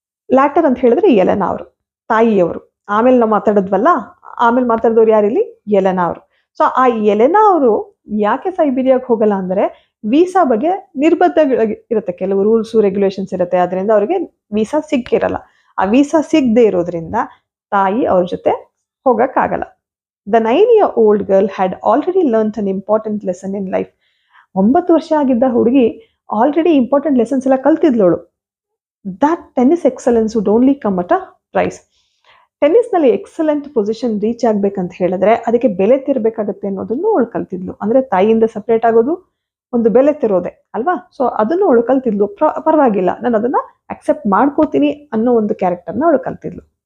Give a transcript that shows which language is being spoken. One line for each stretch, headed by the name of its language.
Kannada: Later ಅಂತ ಹೇಳಿದ್ರೆ Elena ಅವರು, ತಾಯಿಯವರು. ಆಮೇಲೆ ನಾವು ಮಾತಾಡಿದ್ವಲ್ಲ, ಆಮೇಲೆ ಮಾತಾಡಿದವ್ರು ಯಾರಿಲ್ಲಿ? ಎಲೆನಾ ಅವರು. ಸೊ ಆ ಎಲೆನಾ ಅವರು ಯಾಕೆ ಸೈಬೀರಿಯಾಗೆ ಹೋಗಲ್ಲ ಅಂದ್ರೆ ವೀಸಾ ಬಗ್ಗೆ ನಿರ್ಬಂಧಗಳು ಇರುತ್ತೆ, ಕೆಲವು ರೂಲ್ಸ್ ರೆಗ್ಯುಲೇಷನ್ಸ್ ಇರುತ್ತೆ. ಅದರಿಂದ ಅವ್ರಿಗೆ ವೀಸಾ ಸಿಕ್ಕಿರಲ್ಲ. ಆ ವೀಸಾ ಸಿಗದೆ ಇರೋದ್ರಿಂದ ತಾಯಿ ಅವ್ರ ಜೊತೆ ಹೋಗಕ್ಕಾಗಲ್ಲ.
English: The 9-year-old girl had already learnt an important lesson in life.
Kannada: 9 ವರ್ಷ ಆಗಿದ್ದ ಹುಡುಗಿ ಆಲ್ರೆಡಿ ಇಂಪಾರ್ಟೆಂಟ್ ಲೆಸನ್ಸ್ ಎಲ್ಲ ಕಲ್ತಿದ್ಲೋಳು.
English: That tennis excellence would only come at a price.
Kannada: ಟೆನ್ನಿಸ್ನಲ್ಲಿ excellent position reach ಆಗ್ಬೇಕಂತ ಹೇಳಿದ್ರೆ ಅದಕ್ಕೆ ಬೆಲೆ ತಿರ್ಬೇಕಾಗತ್ತೆ ಅನ್ನೋದನ್ನು ಅವಳು ಕಲ್ತಿದ್ಲು. ಅಂದ್ರೆ ತಾಯಿಯಿಂದ ಸಪ್ರೇಟ್ ಆಗೋದು ಒಂದು ಬೆಲೆ ತಿರೋದೆ ಅಲ್ವಾ. ಸೊ ಅದನ್ನು ಅವಳು ಕಲ್ತಿದ್ಲು. ಪರವಾಗಿಲ್ಲ, ನಾನು ಅದನ್ನ ಅಕ್ಸೆಪ್ಟ್ ಮಾಡ್ಕೋತೀನಿ ಅನ್ನೋ ಒಂದು ಕ್ಯಾರೆಕ್ಟರ್ನ ಅವಳು ಕಲ್ತಿದ್ಲು.